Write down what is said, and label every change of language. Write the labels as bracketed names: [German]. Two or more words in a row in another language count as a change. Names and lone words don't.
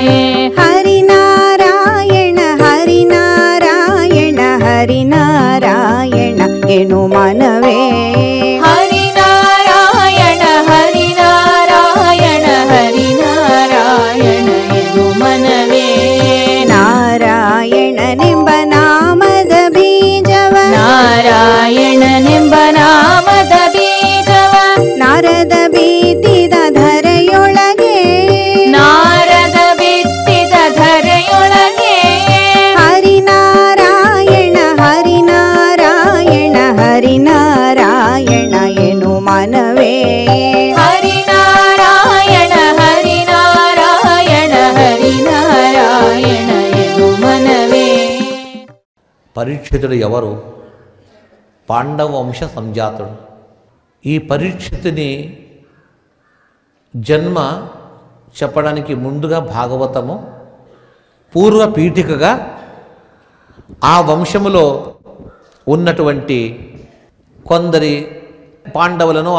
[Kannada] ಹರಿನಾರಾಯಣ ಹರಿನಾರಾಯಣ ಹರಿನಾರಾಯಣ ಎನು ಮನವೇ. ಹರಿನಾರಾಯಣ ಹರಿನಾರಾಯಣ ಹರಿನಾರಾಯಣ ಎನು ಮನವೇ. ನಾರಾಯಣ ನಿಂಬ ನಾಮದ ಬೀಜವ ನಾರಾಯಣ ನಿಂಬ ನಾಮದ ಬೀಜವ ನಾರದ ಬೀತಿದ ಧರೆಯೊಳಗೆ ನಾರದ ಬಿತ್ತಿದ ಧರೆಯೊಳಗೆ ಹರಿನಾರಾಯಣ ಹರಿನಾರಾಯಣ ಹರಿನಾರಾಯಣ ಎನು ಮನವೇ. ಹರಿನಾರಾಯಣ ಹರಿನಾರಾಯಣ ಹರಿನಾರಾಯಣ ಎನು మనవే. [Telugu] పరీక్షితుడు ఎవరు? పాండవ వంశ సంజాతుడు. ఈ పరీక్షితుని జన్మ చెప్పడానికి ముందుగా భాగవతము పూర్వ పీఠికగా ఆ వంశములో ఉన్నటువంటి కొందరి పాండవులను